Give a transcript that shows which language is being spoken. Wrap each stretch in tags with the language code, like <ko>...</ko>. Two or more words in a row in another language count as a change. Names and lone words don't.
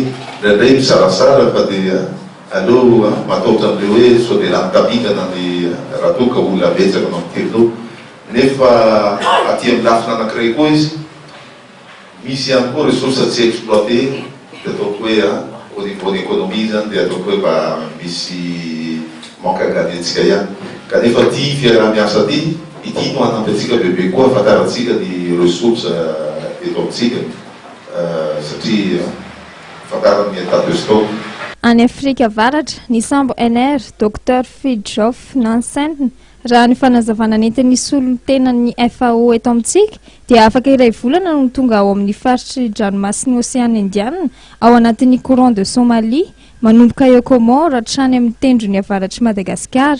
<mg>ndraindray misarasara fa dia aleo mataotra am'le hoe sao dia lany tamingana ny raha toa ka olona betsaka mamiterino nefa aty amin'ny lafina anankiray koa izy misy ihany koa ressources tsy exploité dia ataoko hoe</mg> <fr>au niveau de l'économie</fr> <mg>zany dia ataoko hoe mba misy</mg> <fr>manque à gagner</fr> <mg>antsika ihany kanefa ty fiaraha-miasa ty ity no hanampy antsika bebe koa afantarantsika ny ressources eto amintsika satria afantarany</mg> <fr>état de stock.</fr> <mg>Any Afrika Avaratra, ny sambo NR Dr Fridtjof Nansen raha ny fanazavana nentin'ny solon-tenan'ny FAO eto amintsika dia afaka iray volana no tonga ao amin'ny faritry dranomasin'ny Oseana Indiana ao anatin'ny</mg> <fr>courant de Somalie</fr> <mg>manomboka eo Comore hatrany amin'ny tendron'ny avaratry Madagasikara.</mg>